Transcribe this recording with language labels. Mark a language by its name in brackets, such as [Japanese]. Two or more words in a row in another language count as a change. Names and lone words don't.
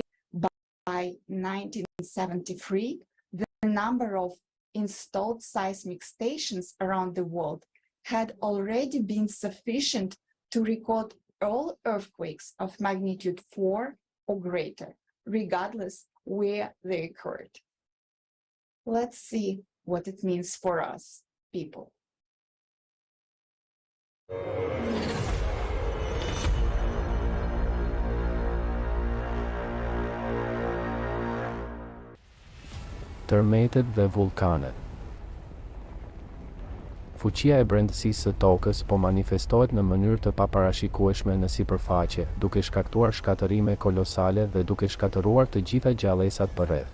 [English] By 1973, the number of installed seismic stations around the world had already been sufficient to record all earthquakes of magnitude 4 or greater, regardless where they occurred. Let's see what it means for us, people. [Albanian] Tërmetet dhe vulkanet. Fuqia e brendësisë së tokës po manifestohet në mënyrë të paparashikueshme në sipërfaqe, duke shkaktuar shkatërime kolosale dhe duke shkatëruar të gjitha gjallësat përreth.